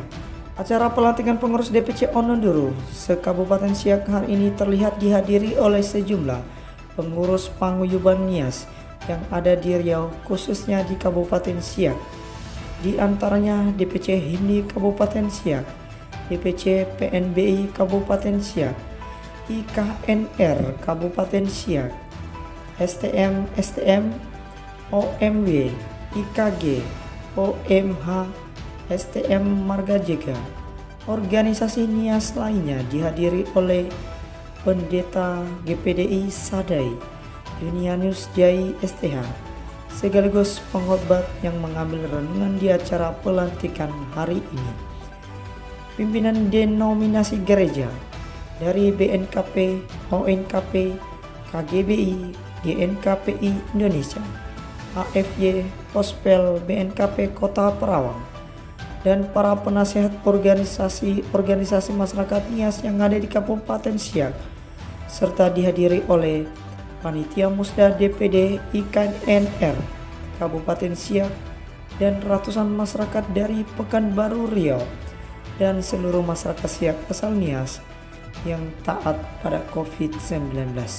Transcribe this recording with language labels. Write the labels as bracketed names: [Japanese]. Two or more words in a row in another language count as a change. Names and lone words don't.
[Indonesian] Acara pelantikan pengurus DPC Ononduru se-Kabupaten Siak hari ini terlihat dihadiri oleh sejumlah pengurus paguyuban Nias yang ada di Riau, khususnya di Kabupaten Siak. Di antaranya DPC HIMNI Kabupaten Siak, DPC PNBI Kabupaten Siak, IKNR Kabupaten Siak, STM, OMW, IKG, OMH, STM Marga Jega. Organisasi Nias lainnya dihadiri oleh Pendeta GPDI Sadai, Yunianus Jai STH, sekaligus pengkhotbah yang mengambil renungan di acara pelantikan hari ini. Pimpinan denominasi gereja dari BNKP, ONKP, KGBI, GNKPI Indonesia, AFY, Pospel BNKP Kota Perawang, dan para penasehat organisasi masyarakat Nias yang ada di Kabupaten Siak, serta dihadiri oleh Panitia Musda DPD IKNR Kabupaten Siak dan ratusan masyarakat dari Pekanbaru Riau dan seluruh masyarakat Siak asal Nias yang taat pada COVID-19.